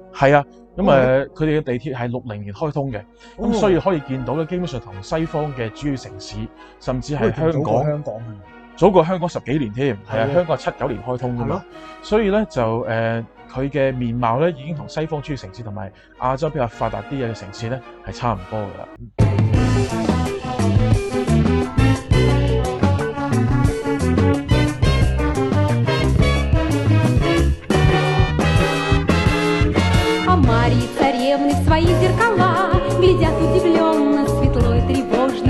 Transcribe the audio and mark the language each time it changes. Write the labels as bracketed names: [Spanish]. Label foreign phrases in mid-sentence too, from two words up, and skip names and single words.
[Cantonese] 係啊，咁佢哋嘅地鐵係60年開通嘅，咁所以可以見到咧，基本上同西方嘅主要城市，甚至係香港，早過香港10幾年添，係啊，香港係79年開通㗎嘛，所以咧就佢嘅面貌咧已經同西方主要城市同埋亞洲比較發達啲嘅城市咧係差唔多㗎啦。 [Russian] А Марьи царевны в свои зеркала глядят удивленно, светло и тревожно.